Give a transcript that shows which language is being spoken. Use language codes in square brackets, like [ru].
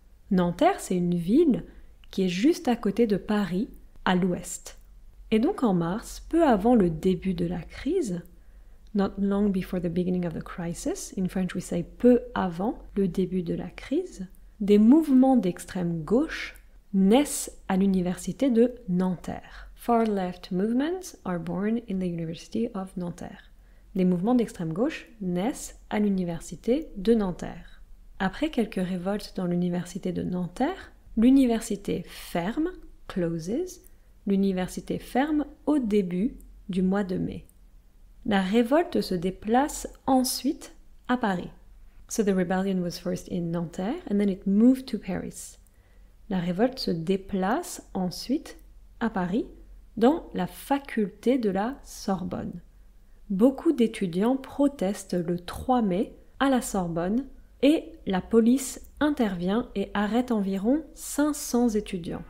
[fr] Nanterre, c'est une ville qui est juste à côté de Paris, à l'ouest. Et donc en mars, peu avant le début de la crise, [en] not long before the beginning of the crisis, in French we say [fr] peu avant le début de la crise, des mouvements d'extrême gauche naissent à l'université de Nanterre. [en] Far left movements are born in the University of Nanterre. [fr] Les mouvements d'extrême gauche naissent à l'université de Nanterre. Après quelques révoltes dans l'université de Nanterre, l'université ferme, closes, l'université ferme au début du mois de mai. La révolte se déplace ensuite à Paris. [en] So the rebellion was first in Nanterre and then it moved to Paris. [fr] La révolte se déplace ensuite à Paris, dans la faculté de la Sorbonne. Beaucoup d'étudiants protestent le 3 mai à la Sorbonne et la police intervient et arrête environ 500 étudiants.